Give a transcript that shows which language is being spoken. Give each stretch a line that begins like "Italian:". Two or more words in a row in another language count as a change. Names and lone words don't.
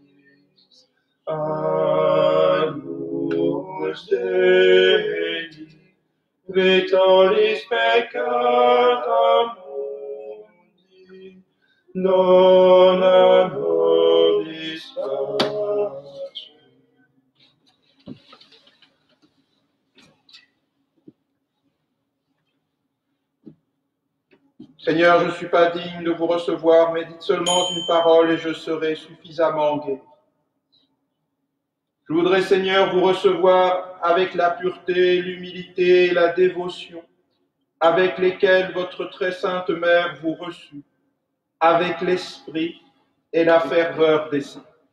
Latin: Agnus Dei, qui tollis peccata mundi, dona nobis pace.
French: Seigneur, je ne suis pas digne de vous recevoir, mais dites seulement une parole et je serai suffisamment guéri. Je voudrais, Seigneur, vous recevoir avec la pureté, l'humilité et la dévotion avec lesquelles votre très sainte mère vous reçut, avec l'esprit et la ferveur des saints.